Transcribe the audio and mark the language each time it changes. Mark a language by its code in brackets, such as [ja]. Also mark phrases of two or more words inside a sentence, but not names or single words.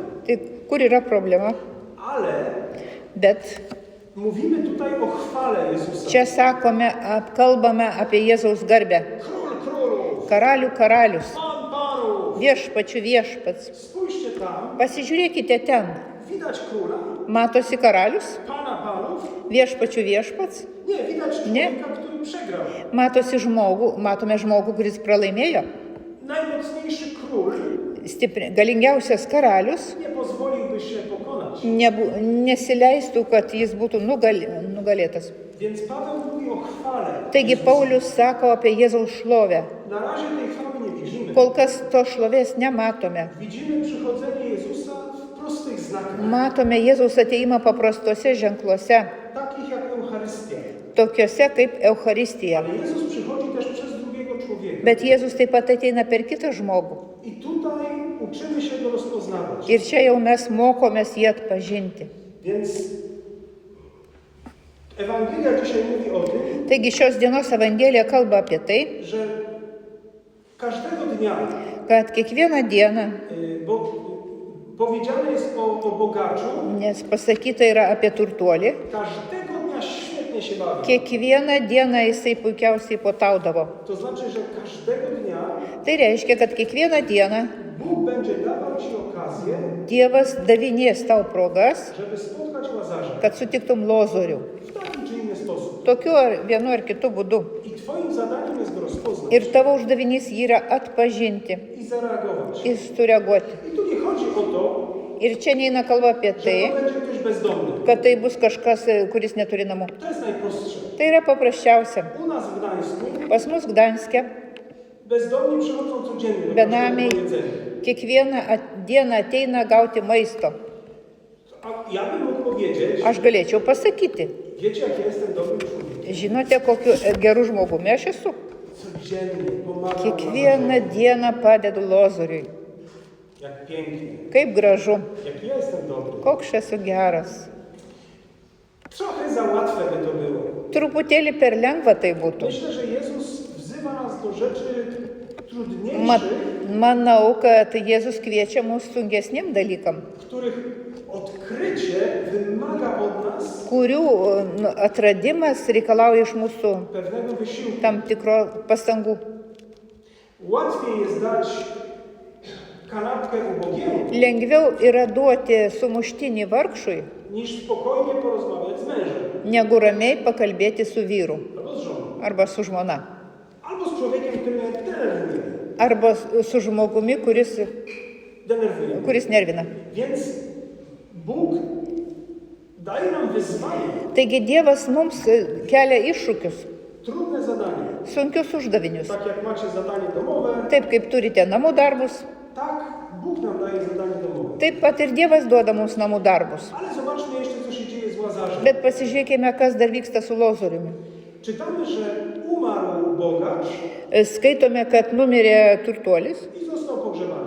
[lt] Tai kur yra problema? [pl] Ale [lt] Bet [pl] mówimy tutaj o chwale Jezusa. [lt] čia kalbame apie Jėzaus garbę. [pl] Król królów, [lt] Karalių karalius, [pl] Pan panów. [lt] viešpačių viešpats. [pl] Spójrzcie tam, [lt] Pasižiūrėkite ten. [pl] widać króla, [lt] Matosi karalius, [pl] Pana panów. [lt] viešpačių viešpats. [pl] Nie, widać człowieka, który przegrał. [lt] Matome žmogų, kuris pralaimėjo. [pl] Najmocniejszy król [lt] Galingiausias karalius [pl] nie pozwoliłby się pokonać. [lt] nesileistų, kad jis būtų nugalėtas. [pl] Więc Paweł mówi o chwale. [lt] Taigi Paulius sako apie Jėzaus šlovę. [pl] Na razie tej chwały nie widzimy. [lt] Kol kas to šlovės nematome. [pl] Widzimy przychodzenie Jezusa w prostych znakach, [lt] Matome Jėzaus ateimą paprastuose ženkluose, [pl] takich jak Eucharystia. [lt] tokiuose kaip Eucharistija. [pl] Ale Jezus przychodzi też przez drugiego człowieka. [lt] Bet Jėzus taip pat ateina per kitą žmogų. [pl] I tutaj uczymy się go rozpoznawać. [lt] Ir čia jau mes mokomės jį atpažinti. [pl] Więc Ewangelia dzisiaj mówi o tym, [lt] Taigi šios dienos Evangelija kalba apie tai, [pl] że każdego dnia, [lt] kad kiekvieną dieną, [pl] bo powiedziane jest o bogaczu, [lt] nes pasakyta yra apie turtuolį, [pl] każdego dnia świetnie się bawi. [lt] kiekvieną dieną jisai puikiausiai potaudavo. [pl] To znaczy, że każdego dnia [lt] Tai reiškia, kad kiekvieną dieną [pl] Bóg będzie dawał ci okazję, [lt] Dievas davinės tau progas, [pl] żeby spotkać Łazarza [lt] kad sutiktum Lozorių. [pl] w taki [lt] tokiu ar vienu ar kitu būdu. [pl] I twoim zadaniem jest go rozpoznać [lt] Ir tavo uždavinys yra atpažinti, [pl] i zareagować. [lt] jis sureaguoti. [pl] I tu nie chodzi o to, [lt] Ir čia neina kalba apie [pl] że [lt] tai, [pl] to będzie ktoś bezdomny. [lt] kad tai bus kažkas, kuris neturi namų. [pl] To jest najprostsze. [lt] Tai yra paprasčiausia. [pl] U nas w Gdańsku [lt] Pas mus Gdanske [pl] bezdomni przychodzą codziennie do [lt] benamiai [pl] każdego jedzenia. [lt] kiekvieną dieną ateina gauti maisto. [pl] A ja bym mógł powiedzieć, [lt] Aš galėčiau pasakyti, [pl] wiecie jak ja jestem dobrym człowiekiem. [lt] žinote, kokiu geru žmogumi aš esu. [pl] Codziennie pomagam [lt] Kiekvieną [pl] Lazarzowi. [lt] dieną padedu Lozoriui. [pl] Jak pięknie. [lt] Kaip gražu, [pl] Jak ja jestem dobry. [lt] koks esu geras. [pl] Trochę za łatwe by to było. [lt] Truputėlį per lengva tai būtų. [pl] Myślę, że Jezus wzywa nas do rzeczy trudniejszych, [lt] Manau, kad Jėzus kviečia mus sungesniem dalykam, [pl] których odkrycie wymaga od nas [lt] kurių atradimas reikalauja iš mūsų [pl] pewnego wysiłku. [lt] tam tikro pastangų. [pl] Łatwiej jest dać kanapkę ubogiemu, [lt] Lengviau yra duoti sumuštinį vargšui, [pl] niż spokojnie porozmawiać z mężem [lt] negu ramiai pakalbėti su vyru [pl] albo z żoną, [lt] arba su žmona. [pl] albo z człowiekiem, który mnie denerwuje. [lt] Arba su žmogumi, [pl] Denerwuje. [lt] kuris nervina. [pl] Więc Bóg daje nam wyzwanie, [lt] Taigi Dievas mums kelia iššūkius, [pl] trudne zadanie. [lt] sunkius uždavinius. [pl] Tak jak macie zadanie domowe, [lt] Taip kaip turite namų darbus, [pl] tak Bóg nam daje zadanie domowe. [lt] taip pat ir Dievas duoda mums namų darbus. [pl] Ale zobaczmy jeszcze, co się dzieje z Łazarzem. [lt] Bet pasižiūrėkime, kas dar vyksta su Lozoriumi. [pl] Czytamy, że umarł bogacz [lt] Skaitome, kad numirė turtuolis [pl] i został pogrzebany.